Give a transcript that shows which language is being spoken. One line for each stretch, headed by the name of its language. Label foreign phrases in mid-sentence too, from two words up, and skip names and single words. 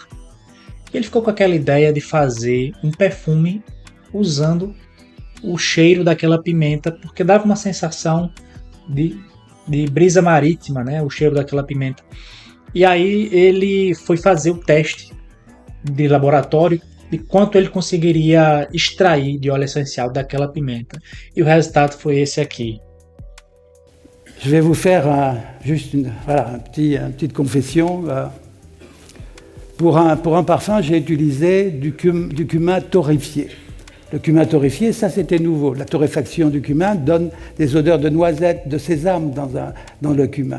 Portuguese: Ele ficou com aquela ideia de fazer um perfume usando o cheiro daquela pimenta, porque dava uma sensação de brisa marítima, né? O cheiro daquela pimenta. E aí ele foi fazer o teste de laboratório de quanto ele conseguiria extrair de óleo essencial daquela pimenta. E o resultado foi esse aqui.
French: Je vais vous faire juste une petite confession. Pour un parfum, j'ai utilisé du cumin torréfié. Le cumin torréfié, ça c'était nouveau. La torréfaction du cumin donne des odeurs de noisette, de sésame dans le cumin.